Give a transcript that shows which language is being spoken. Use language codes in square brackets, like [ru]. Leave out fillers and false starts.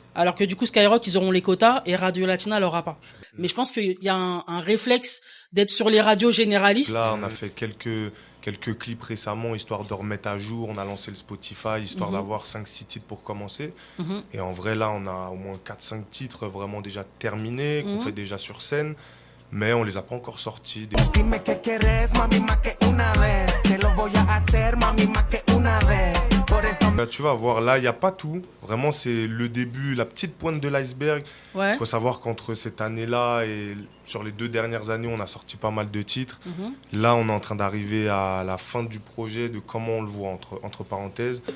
[fr] Alors que du coup, Skyrock, ils auront les quotas et Radio Latina l'aura pas. Mais je pense qu'il y a un réflexe d'être sur les radios généralistes. Là, on a fait quelques clips récemment, histoire de remettre à jour. On a lancé le Spotify, histoire d'avoir 5-6 titres pour commencer. Et en vrai, là, on a au moins 4-5 titres vraiment déjà terminés, qu'on fait déjà sur scène. Mais on les a pas encore sortis. [es] Dime qué quieres, mami, más que una vez. Te mami, más que una vez. Por eso [fr] Là, tu vas voir, là, il n'y a pas tout. Vraiment, c'est le début, la petite pointe de l'iceberg. Ouais. Il faut savoir qu'entre cette année-là et sur les 2 dernières années, on a sorti pas mal de titres. Là, on est en train d'arriver à la fin du projet, de comment on le voit, entre parenthèses.